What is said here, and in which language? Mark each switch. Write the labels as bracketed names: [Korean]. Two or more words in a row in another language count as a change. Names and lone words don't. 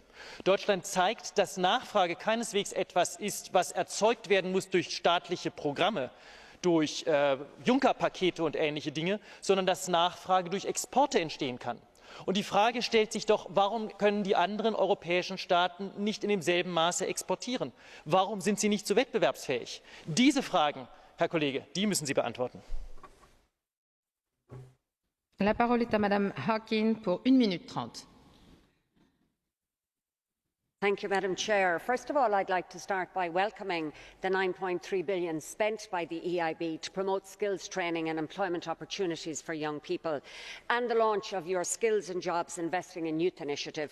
[German] Deutschland zeigt, dass Nachfrage keineswegs etwas ist, was erzeugt werden muss durch staatliche Programme, durch Juncker-Pakete und ähnliche Dinge, sondern dass Nachfrage durch Exporte entstehen kann. Und die Frage stellt sich doch, warum können die anderen europäischen Staaten nicht in demselben Maße exportieren? Warum sind sie nicht so wettbewerbsfähig? Diese Fragen, Herr Kollege, die müssen Sie beantworten. [French] La parole est à Madame Harkin pour 1 minute 30. [English] Thank you, Madam Chair. First of all, I'd like to start by welcoming the €9.3 billion spent by the EIB to promote skills training and employment opportunities for young people, and the launch of your Skills and Jobs Investing in Youth initiative.